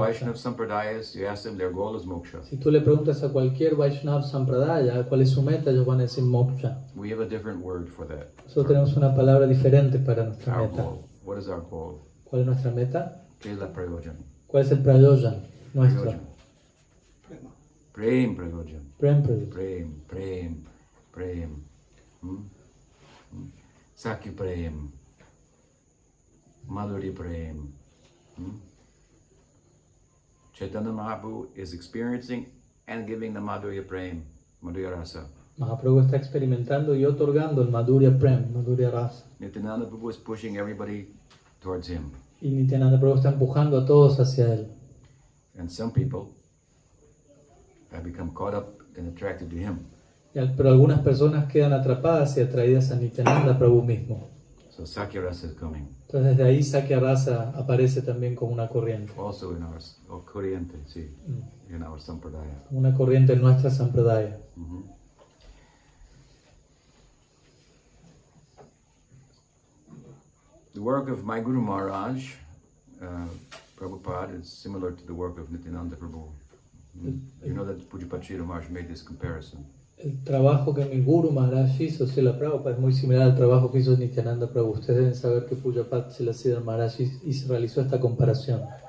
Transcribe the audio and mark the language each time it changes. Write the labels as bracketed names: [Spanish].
[English] Vaishnav Sampradayas, you ask them, their goal is moksha. [Spanish] Si tú le preguntas a cualquier Vaishnav Sampradaya cuál es su meta, ellos van a decir moksha. [English] We have a different word for that. [Spanish] Nosotros tenemos una palabra diferente para nuestra [English] Our [Spanish] meta. [English] goal. What is our goal? [Spanish] ¿Cuál es nuestra meta? ¿Qué es la prayojan? ¿Cuál es el prayojan nuestro? Prayojan. Prema. Prem prayojan. Prem prayojan. Prem. Sakya Prem. Madhuri Prem. [English] Chaitanya Mahaprabhu is experiencing and giving the Madhurya Prem, Madhurya Rasa. [Spanish] Mahaprabhu está experimentando y otorgando el Madhurya Prem, Madhurya Rasa. [English] Nityananda Prabhu is pushing everybody towards him. [Spanish] Y Nityananda Prabhu está empujando a todos hacia él. [English] And some people have become caught up and attracted to him. [Spanish] Pero algunas personas quedan atrapadas y atraídas a Nityananda Prabhu mismo. [English] So Sakya Rasa is coming. [Spanish] Entonces desde ahí Sakya Rasa aparece también como una corriente. [English] Also in our [Spanish] corriente, sí, [English] in our sampradaya. [Spanish] Una corriente en nuestra sampradaya. [English] The work of my Guru Maharaj, Prabhupada, is similar to the work of Nityananda Prabhu. You know that Pujapad Sridhar Maharaj made this comparison. [Spanish] El trabajo que mi Guru Maharaj hizo, Srila Prabhupada, es muy similar al trabajo que hizo Nityananda Prabhu. Ustedes deben saber que Pujapad Sridhar Maharaj realizó esta comparación.